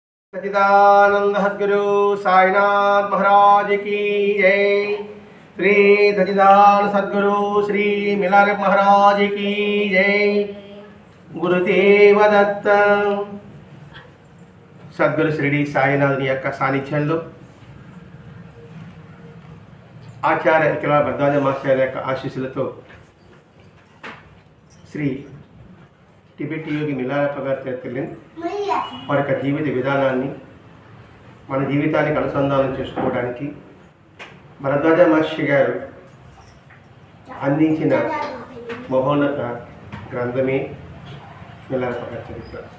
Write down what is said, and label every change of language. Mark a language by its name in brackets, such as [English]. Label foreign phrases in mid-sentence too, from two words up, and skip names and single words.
[Hindi] सच्चिदानंद सद्गुरु साईनाथ महाराज की जय। श्री सच्चिदानंद सद्गुरु श्री मिलार महाराज की जय। गुरुदेव दत्त सद्गुरु श्री [Telugu] साईनाథుని యొక్క సాన్నిధ్యంలో ఆచార్య అఖిల భరద్వాజ మాస్టర్ యొక్క ఆశీస్సులతో శ్రీ టిబెట్ యోగి మిలారప్ప గారి చేతుల్ని వారి యొక్క జీవిత విధానాన్ని మన జీవితానికి అనుసంధానం చేసుకోవడానికి భరద్వాజ మహర్షి గారు అందించిన మహోన్నత గ్రంథమే మిలారప్ప గారి చరిత్ర.